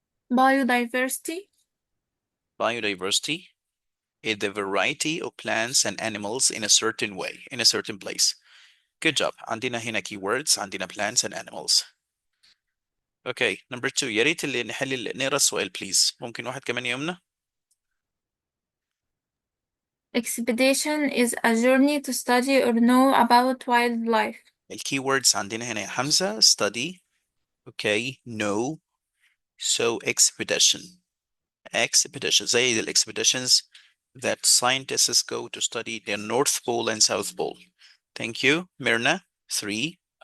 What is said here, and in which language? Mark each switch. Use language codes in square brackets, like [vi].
[en] Biodiversity. Biodiversity is the variety of plants and animals in a certain way, in a certain place. Good job. [ar] عندنا هنا [en] keywords, [ar] عندنا [en] plants and animals. Okay, number 2. [ar] يا ريت اللي نقرا السؤال [en] please. [ar] ممكن واحد كمان يا يمنى؟ [en] Expedition is a journey to study or know about wildlife. [ar] الكيوردز عندنا هنا يا حمزة [en] study. Okay, know. So expedition. Expedition [ar] زي [en] the expeditions that scientists go to study the North Pole and South Pole. Thank you. Myrna, 3.